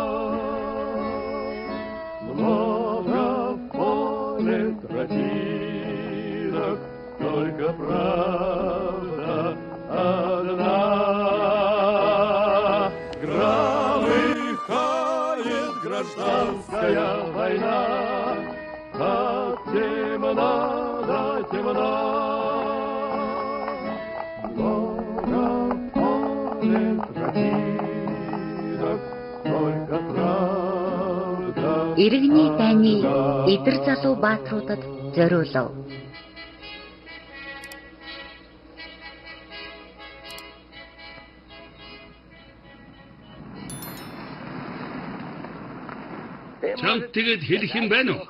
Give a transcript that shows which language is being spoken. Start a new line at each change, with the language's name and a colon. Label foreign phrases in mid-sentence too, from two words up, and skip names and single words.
Russian: Много в поле тропинок, только правда одна. Громыхает гражданская война от темна до темна.
Mongolian: Иргэний дайны эдэр залуу баатруудад зориулав. Чамд тэгээд хэлэх юм байна уу?